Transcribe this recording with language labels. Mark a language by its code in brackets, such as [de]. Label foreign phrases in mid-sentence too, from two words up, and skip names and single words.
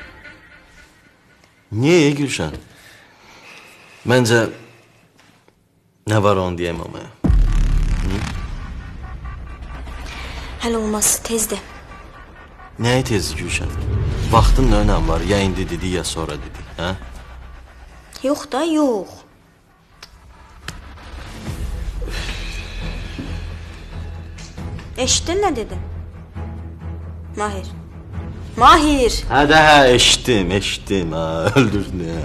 [tr] Niye Gülşen? Bence ne var onu diyemem ya. [az] Həll olmaz, tezdir. [tr] Neye tez Gülşen? Vaxtın ne önemi var? [az] Ya indi dedi ya sonra dedi. Ha? Yox da, yox. Eşitdin nə dedim? Mahir. Mahir! [tr] Ha eşittim ha öldürdün ya.